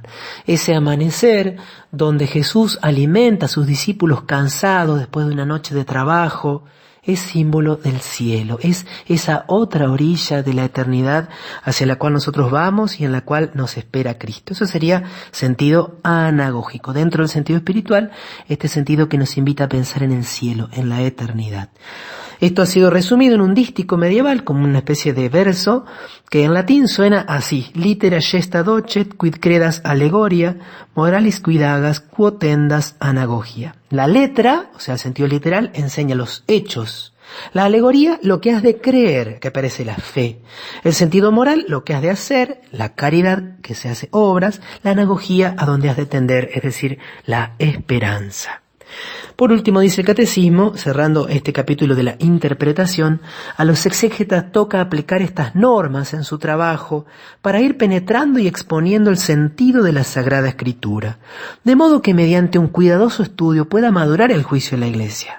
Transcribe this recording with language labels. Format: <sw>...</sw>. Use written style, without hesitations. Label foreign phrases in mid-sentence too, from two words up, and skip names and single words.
<es>Ese amanecer donde Jesús alimenta a sus discípulos cansados después de una noche de trabajo, es símbolo del cielo, es esa otra orilla de la eternidad hacia la cual nosotros vamos y en la cual nos espera Cristo. Eso sería sentido anagógico. Dentro del sentido espiritual, este sentido que nos invita a pensar en el cielo, en la eternidad. Esto ha sido resumido en un dístico medieval como una especie de verso que en latín suena así:</es> <la>litera gesta docet quid credas allegoria, moralis quid agas quotendas anagogia.</la> <es>La letra, o sea el sentido literal, enseña los hechos. La alegoría, lo que has de creer, que aparece la fe. El sentido moral, lo que has de hacer, la caridad, que se hace obras. La anagogía, a donde has de tender, es decir, la esperanza. Por último, dice el catecismo, cerrando este capítulo de la interpretación, a los exégetas toca aplicar estas normas en su trabajo para ir penetrando y exponiendo el sentido de la Sagrada Escritura, de modo que mediante un cuidadoso estudio pueda madurar el juicio de la Iglesia.</es>